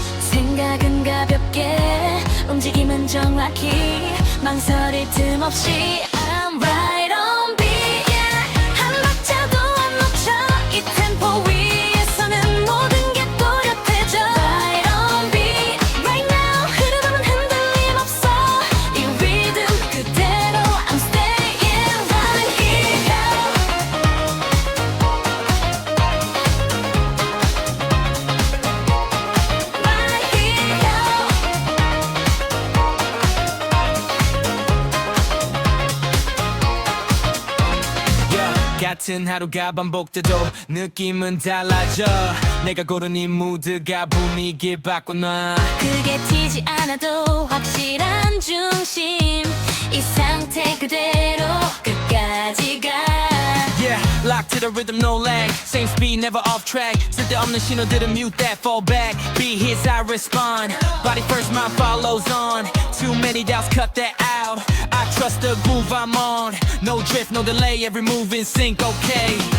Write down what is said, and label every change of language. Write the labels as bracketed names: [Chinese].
[Korean] 생각은 가볍게 움직임은 정확히 망설일 틈 없이 [English] I'm right on beat. [Korean] Yeah. 한 박자도 안 놓쳐. 이 템포 위에서는 모든 게 또렷해져. [English] Right on beat right now. [Korean] 흐름은 흔들림 없어. 이 리듬 그대로 [English] I'm staying right here. Right here. [Korean] 같은 하루가 반복돼도 느낌은 달라져. 내가 고른 이 무드가 분위기 바꿔놔. 그게 튀지 않아도 확실한 중심. 이 상태 그대로 끝까지 가. [English] Yeah, lock to the rhythm, no lag. Same speed, never off track. [Korean] 쓸데없는 신호들은 [English] mute that, fall back. Beat hits, I respond. Body first, mind follows on. Too many doubts, cut that out. I trust the groove I'm on. No drift, no delay, every move in sync, okay.